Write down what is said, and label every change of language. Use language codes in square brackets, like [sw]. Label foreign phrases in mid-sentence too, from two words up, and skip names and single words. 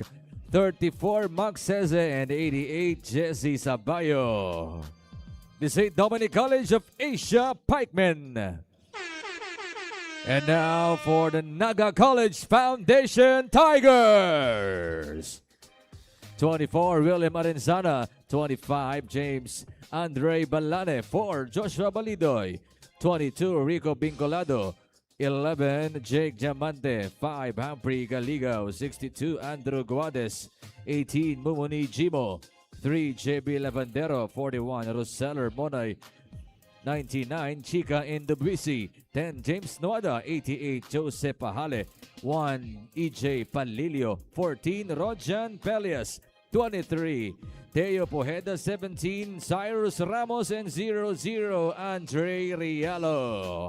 [en] 34, Max Ceze. And 88, Jesse Sabayo. The St. Dominic College of Asia, Pikemen. And now for the Naga College Foundation Tigers. 24, William Arenzana. 25, James Andre Balane. 4, Joshua Balidoy. 22, Rico Bincolado. 11, Jake Diamante. 5, Humphrey Galigaw. 62, Andrew Guades. 18, Mumuni Jimo. 3, JB Lavandero. 41, Roseller Monay. 99, Chica Indobuisi. 10, James Noada. 88, Joseph Pahale. 1, EJ Panlilio. 14, Rojan Pelias. 23, Teo Pojeda. 17, Cyrus Ramos. And 00, Andre Rialo.